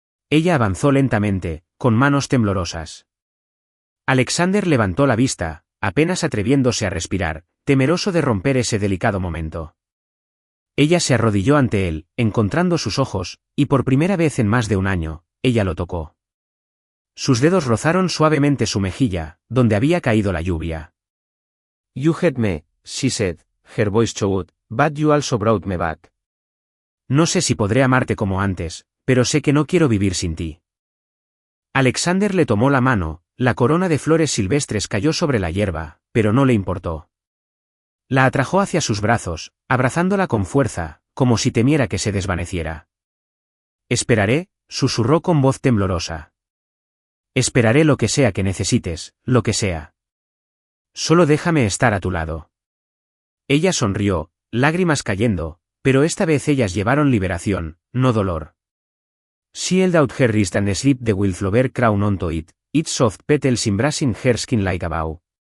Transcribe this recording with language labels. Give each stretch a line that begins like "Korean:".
Spanish: Ella avanzó lentamente, con manos temblorosas. Alexander levantó la vista, apenas atreviéndose a respirar, temeroso de romper ese delicado momento. Ella se arrodilló ante él, encontrando sus ojos, y por primera vez en más de un año, ella lo tocó. Sus dedos rozaron suavemente su mejilla, donde había caído la lluvia.
English: You hurt me, she said, her voice choked, but you also brought me back.
Spanish: No sé si podré amarte como antes, pero sé que no quiero vivir sin ti. Alexander le tomó la mano, la corona de flores silvestres cayó sobre la hierba, pero no le importó. La atrajo hacia sus brazos, abrazándola con fuerza, como si temiera que se desvaneciera. Esperaré, susurró con voz temblorosa. Esperaré lo que sea que necesites, lo que sea. Solo déjame estar a tu lado. Ella sonrió, lágrimas cayendo, pero esta vez ellas llevaron liberación, no dolor.
English: She held out her wrist and slipped the wildflower crown onto it, its soft petals embracing her skin like a bow.